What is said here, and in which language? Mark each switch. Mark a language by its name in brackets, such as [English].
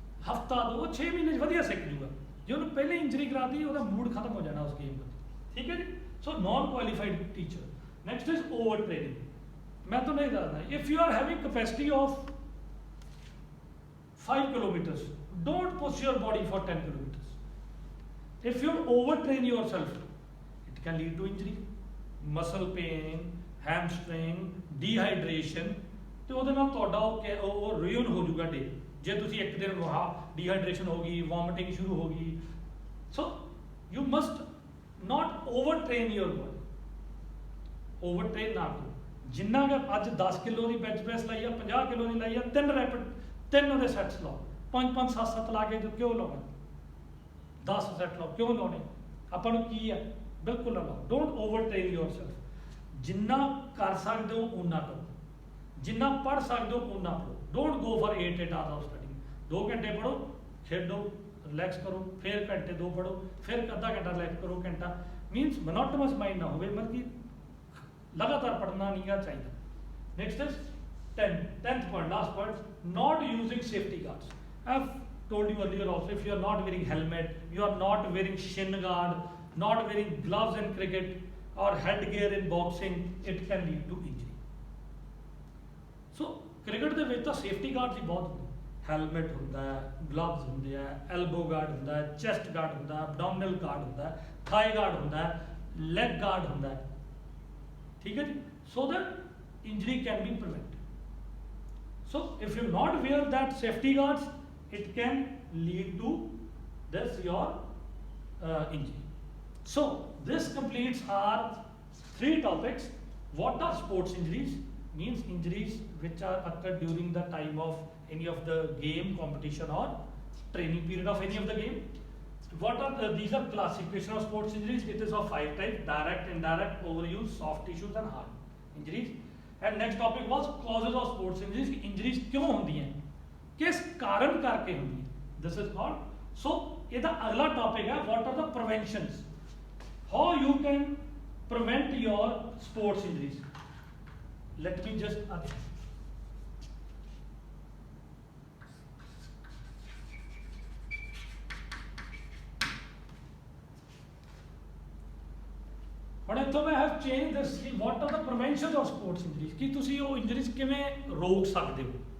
[Punjabi] ਹਫਤਾ 2 6 ਮਹੀਨੇ 'ਚ ਵਧੀਆ ਸਿੱਖ ਜੂਗਾ। ਜੇ ਉਹਨੂੰ ਪਹਿਲੇ ਇੰਜਰੀ ਕਰਾਤੀ ਉਹਦਾ ਮੂਡ ਖਤਮ ਹੋ ਜਾਣਾ ਉਸ ਗੇਮ ਦਾ, ਠੀਕ ਹੈ ਜੀ। [English] So non qualified teacher. Next is over training. [Punjabi] ਮੈਂ ਤੁਹਾਨੂੰ ਇਹ ਦੱਸਦਾ, [English] If you are having capacity of 5 kilometers, don't push your body for 10 kilometers. If you overtrain yourself, it can lead to injury, muscle pain, hamstring, dehydration, [Punjabi] ਤੇ ਉਹਦੇ ਨਾਲ ਤੁਹਾਡਾ ਉਹ ਰੂਇਨ ਹੋ ਜਾਊਗਾ ਡੇ। ਜੇ ਤੁਸੀਂ ਇੱਕ ਦਿਨ ਡੀਹਾਈਡਰੇਸ਼ਨ ਹੋ ਗਈ, ਵੋਮਿਟਿੰਗ ਸ਼ੁਰੂ ਹੋ ਗਈ। [English] so you must not overtrain your body, overtrain [Punjabi] ਨਾ ਕਰੋ। ਜਿੰਨਾ ਕਿ ਅੱਜ 10 ਕਿਲੋ ਦੀ ਬੈਂਚ ਪ੍ਰੈਸ ਲਾਈ ਆ, 50 ਕਿਲੋ ਦੀ ਲਾਈ ਆ, 3 ਰੈਪਿਡ, 3 ਉਹਦੇ ਸੈਟਸ ਲਾਓ, 5-5 7-7 ਲਾ ਕੇ ਕਿਉਂ ਲਾਉਣਾ, 10 ਸੈਟ ਲਾਓ, ਕਿਉਂ ਲਾਉਣੇ? ਆਪਾਂ ਨੂੰ ਕੀ ਹੈ, ਬਿਲਕੁਲ ਨਾ ਲਾਓ। [English] Don't overtrain yourself. [Punjabi] ਜਿੰਨਾ ਕਰ ਸਕਦੇ ਹੋ ਓਨਾ ਕਰੋ, ਜਿੰਨਾ ਪੜ੍ਹ ਸਕਦੇ ਹੋ ਓਨਾ ਪੜ੍ਹੋ। [English] Don't go for 8 hours of study. [Punjabi] 2 ਘੰਟੇ ਪੜ੍ਹੋ, ਖੇਡੋ, ਰਿਲੈਕਸ ਕਰੋ, ਫਿਰ ਘੰਟੇ 2 ਪੜ੍ਹੋ, ਫਿਰ ਅੱਧਾ ਘੰਟਾ ਰਿਲੈਕਸ ਕਰੋ, ਘੰਟਾ। [English] means monotonous mind [Punjabi] ਨਾ ਹੋਵੇ, ਮਤਲਬ ਕਿ ਲਗਾਤਾਰ ਪੜ੍ਹਨਾ ਨਹੀਂ ਗਾ ਚਾਹੀਦਾ। [English] Next is 10th point, last point, not using safety guards. I've told you earlier also, if you are not wearing helmet, you are not wearing shin guard, not wearing gloves in cricket or headgear in boxing, it can lead to injury. [Punjabi] So cricket ਦੇ ਵਿੱਚ ਤਾਂ safety guards ਹੀ ਬਹੁਤ ਹੁੰਦੇ, helmet ਹੁੰਦਾ ਹੈ, gloves ਹੁੰਦੇ ਆ, elbow guard ਹੁੰਦਾ ਹੈ, ਚੈਸਟ ਗਾਰਡ ਹੁੰਦਾ ਹੈ, ਐਬਡੋਮਿਨਲ ਗਾਰਡ ਹੁੰਦਾ ਹੈ, ਥਾਈ ਗਾਰਡ ਹੁੰਦਾ ਹੈ, ਲੈਗ ਗਾਰਡ ਹੁੰਦਾ ਹੈ, ਠੀਕ ਹੈ ਜੀ। [English] So that injury can be prevented. So if you not wear that safety guards, it can lead to this your injury. So this completes our 3 topics. What are sports injuries? Means injuries which are occurred during the time of any of the game, competition or training period of any of the game. What are these are classification of sports injuries. It is of 5 types: direct, indirect, overuse, soft tissues and hard injuries. And next topic was causes of sports injuries. [Hindi] Injuries क्यों होती हैं, किस कारण करके होती हैं, [English] this is called. So [Punjabi] ਇਹਦਾ ਅਗਲਾ topic ਹੈ [English] what are the preventions, how you can prevent your sports injuries. Let me just [Punjabi] ਹੁਣ ਇੱਥੋਂ ਮੈਂ [English] have change this ਕਿ what are the prevention of sports injuries, [Punjabi] ਕਿ ਤੁਸੀਂ ਉਹ ਇੰਜਰੀਜ਼ ਕਿਵੇਂ ਰੋਕ ਸਕਦੇ ਹੋ।